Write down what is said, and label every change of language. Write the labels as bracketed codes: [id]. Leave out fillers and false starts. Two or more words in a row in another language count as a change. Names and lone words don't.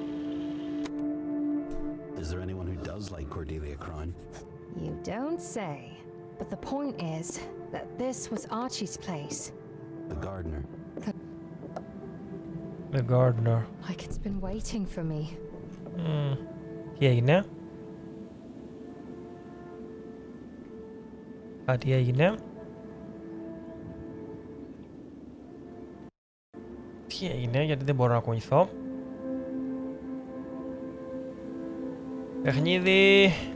[en] Is there anyone who does like Cordelia Crown? You don't say. But the point is that this was Archie's place. The gardener. The gardener. Like it's been waiting for me. [el] Τι έγινε? Κάτι έγινε. Τι έγινε, γιατί δεν μπορώ να κουνηθώ. Παιχνίδι.